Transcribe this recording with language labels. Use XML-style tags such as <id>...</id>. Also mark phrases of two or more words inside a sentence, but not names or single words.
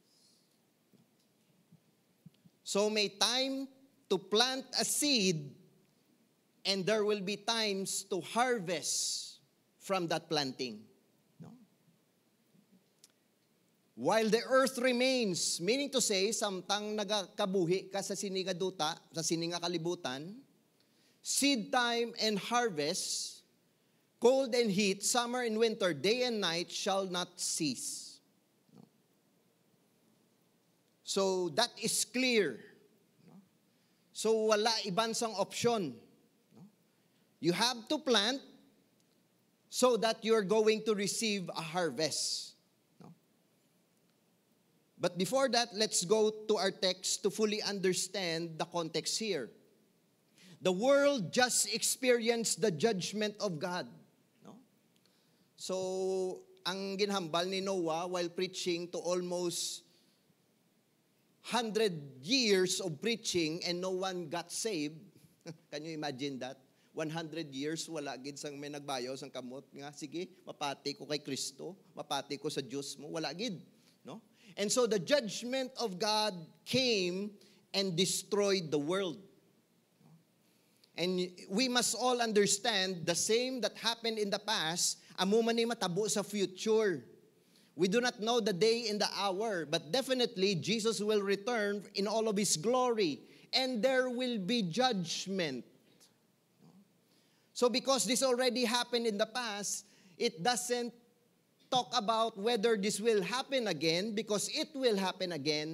<en>So may time to plant a seed, and there will be times to harvest from that planting. No? While the earth remains, meaning to say,</en> <hil>samtang nagakabuhi ka sa sininga duta, sa sininga kalibutan,</hil> <en>seed time and harvest, cold and heat, summer and winter, day and night shall not cease. No? So that is clear. No?</en> <hil>So wala ibansang option.</hil> <en>No? You have to plant so that you're going to receive a harvest. No? But before that, let's go to our text to fully understand the context here. The world just experienced the judgment of God. No? So,</en> <hil>ang ginhambal ni</hil> <en>Noah while preaching to almost 100 years of preaching and no one got saved. Can you imagine that? 100 years,</en> <hil>wala gid sang may nagbayaw sang kamot. Nga, sige, mapati ko kay Kristo, mapati ko sa Diyos mo. Wala gid. No?</hil> <en>And so the judgment of God came and destroyed the world. And we must all understand the same that happened in the past,</en> <hil>amo man ni matabo sa future.</hil> <en>We do not know the day and the hour, but definitely Jesus will return in all of His glory, and there will be judgment. So because this already happened in the past, it doesn't talk about whether this will happen again, because it will happen again.</en>